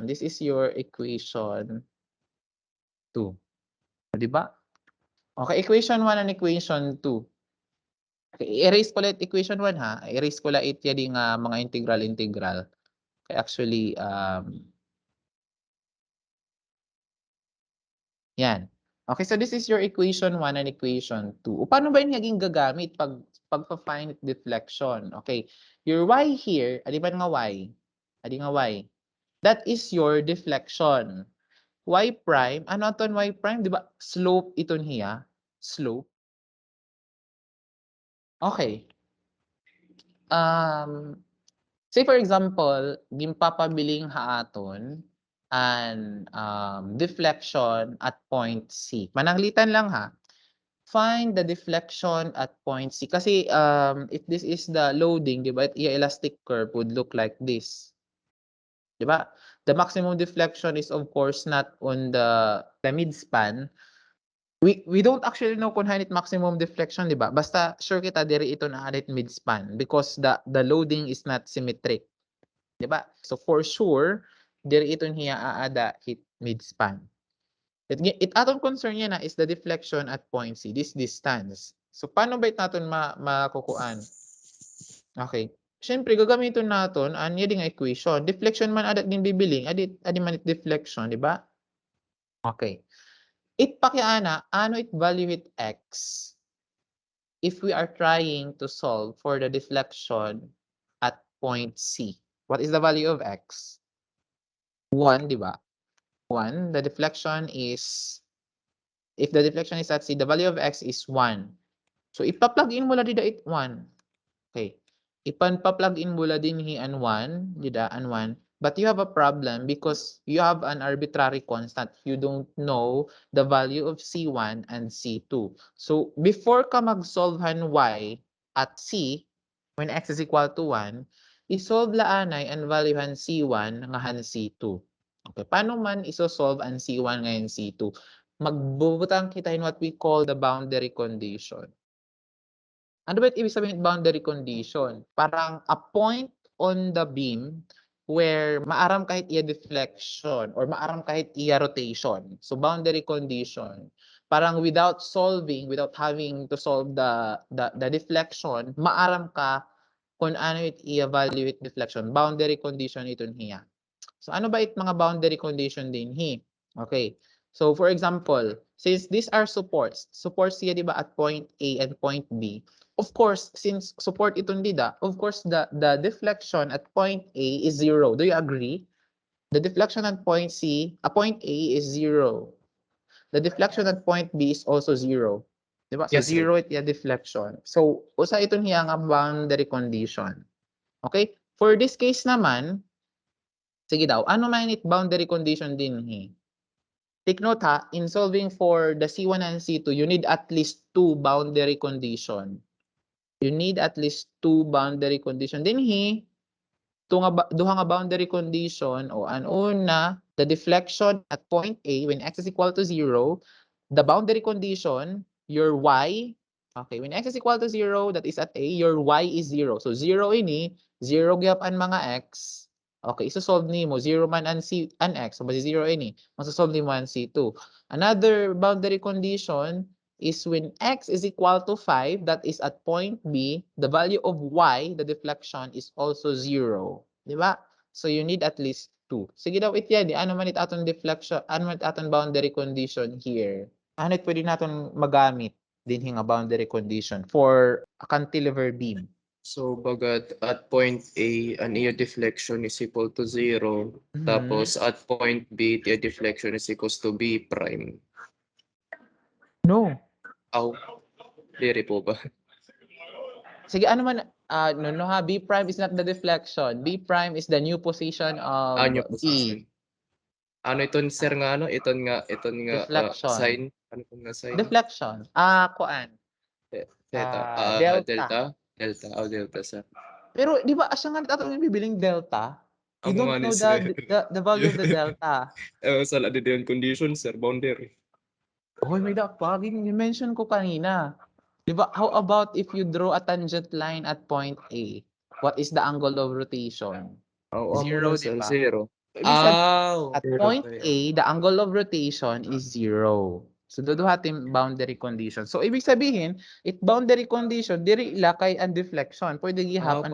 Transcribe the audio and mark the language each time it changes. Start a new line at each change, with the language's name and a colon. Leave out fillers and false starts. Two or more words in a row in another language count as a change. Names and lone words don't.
English: This is your equation 2.
Filipino: Di ba?
English: Okay, equation 1 and equation 2. Okay, erase
Filipino: ko ulit
English: equation 1 ha.
Filipino: Erase ko ulit yung mga integral.
English: Okay, actually, yan. Okay, so this is your equation 1 and equation 2.
Filipino: O, paano ba yung naging gagamit pag pagpa-finite deflection.
English: Okay. Your y here,
Waray: adi ba nga y? Adi nga y.
English: That is your deflection.
Waray: Y prime, ano aton y prime? Di ba? Slope iton hiya.
English: Slope. Okay. Say for example,
Waray: gimpapabiling haaton an deflection at point C. Mananglitan lang ha.
English: Find the deflection at point C. Kasi if this is the loading,
Filipino: di ba, yung
English: elastic curve would look like this.
Filipino: Di ba?
English: The maximum deflection is of course not on the midspan. We don't actually know
Waray: kung hanit
English: maximum deflection,
Filipino: di ba?
Waray: Basta sure kita diri ito na hanit
English: midspan because the loading is not symmetric.
Filipino: Di ba?
English: So for sure,
Waray: diri ito niya aada hit midspan. It atong
English: concern
Waray: niya na
English: is the deflection at point C, this distance.
Filipino: So paano ba ito natin makukuan?
English: Okay.
Filipino: Siyempre, gagamitin natin ang yun nga equation.
Waray: Deflection man adat din bibiling, adi man it deflection, di ba?
English: Okay.
Waray: It pakiana, ano it
English: value
Waray: it x
English: if we are trying to solve for the deflection at point C. What is the value of x? 1,
Filipino: di ba?
English: 1. The deflection is, if the deflection is at C, the value of x is 1.
Waray: So, ipa-plug in mo la dida it 1. Okay. Pa-plug in mo la din hi an 1, dida an 1.
English: But you have a problem because you have an arbitrary constant. You don't know the value of C1 and C2. So, before
Waray: ka mag-solve han
English: y at C, when x is equal to 1,
Waray: isolve laanay ang value han C1 nga han C2.
Filipino: Okay, paano man iso-solve ang C1 ngayon C2?
Waray: Magbubutang kita
English: in what we call the boundary condition.
Filipino: Ano ba ibig sabihin boundary condition?
English: Parang a point on the beam where
Waray: maaram kahit iya
English: deflection or
Waray: maaram kahit iya
English: rotation. So boundary condition. Parang without having to solve the deflection,
Waray: maaram ka kung ano it i-evaluate deflection. Boundary condition ito niya. So ano ba it mga boundary condition din hi?
English: Okay. So for example, since these are supports siya di ba at point A and point B. Of course, since support
Waray: itong dida,
English: of course the deflection at point A is 0. Do you agree? The deflection at point point A is 0. The deflection at point B is also 0.
Filipino: Di ba? So
English: Yes, sir.
Waray: 0 it yung deflection. So usa itong hiyang boundary condition. Okay?
English: For this case
Waray: naman, sige daw, ano man it boundary condition din hi?
English: Take note ha, in solving for the C1 and C2, you need at least 2 boundary condition. You need at least 2 boundary condition.
Waray: Din hi, duha nga boundary condition o an una,
English: the deflection at point A when x is equal to 0, the boundary condition, your y, okay, when x is equal to 0, that is at A, your y is 0.
Waray: So 0 ini, 0 gyap ang mga x. Okay, iso-solve nimo 0 man an x, so basi 0 ini, maso-solve nimo an C2.
English: Another boundary condition is when x is equal to 5, that is at point B, the value of y, the deflection, is also 0.
Filipino: Di ba?
English: So you need at least 2.
Waray: Sige daw itya, di ano man it aton deflection, ano man it aton boundary condition here.
Filipino: Ano it pwede natin magamit din nga boundary condition for a cantilever beam.
English: So bagat at point A,
Waray: ang iya
English: deflection is equal to 0. Tapos at point B, the deflection is equals to B prime. No.
Waray: Aw, diri po ba? Sige, ano man, no ha,
English: B prime is not the deflection. B prime is the new position of Anyo B. position.
Waray: Ano iton sir nga ano? Iton nga
English: Deflection. sign.
Waray: Ano po nga sign?
English: Deflection. Kuan. Theta. Delta. Delta. Delta. Delta sir.
Waray: Pero di ba asya nga atong bibiling delta?
English: You
Waray: Amo
English: don't
Waray: nga ni
English: know sir. the value of the delta.
Waray: Sala di yung condition sir, boundary.
Filipino: Hoy, may dapat mention ko kanina. Di ba,
English: how about if you draw a tangent line at point A? What is the angle of rotation? Zero,
Filipino: di ba?
English: Zero.
Filipino: Ibig sabihin,
Waray: Aw.
English: at point A, the angle of rotation is 0.
Waray: So, duduhatin boundary condition.
English: So,
Filipino: ibig sabihin,
Waray: it boundary condition, diri ilakay ang deflection. Pwede gihap ang